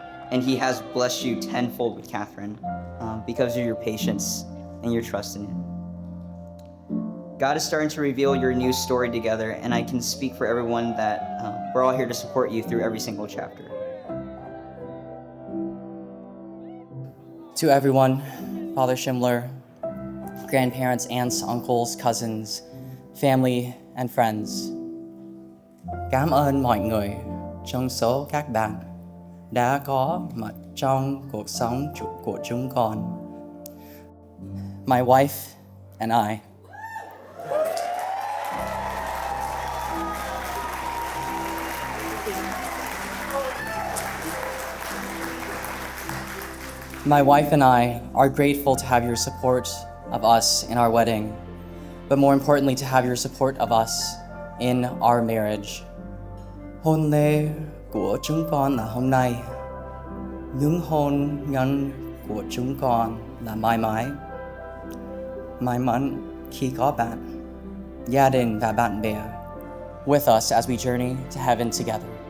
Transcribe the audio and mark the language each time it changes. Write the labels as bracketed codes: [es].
[en] And he has blessed you tenfold with Kathryn because of your patience and your trust in him. God is starting to reveal your new story together, and I can speak for everyone that we're all here to support you through every single chapter. To everyone, Father Schindler, grandparents, aunts, uncles, cousins, family, and friends, [vi] cảm ơn mọi người trong số các bạn đã có mặt trong cuộc sống của chúng con. [en] My wife and I. My wife and I are grateful to have your support of us in our wedding, but more importantly, to have your support of us in our marriage. [vi] Hôn lễ của chúng con là hôm nay. Những hôn nhân của chúng con là mãi mãi. May mắn khi có bạn, gia đình và bạn bè [en] with us as we journey to heaven together.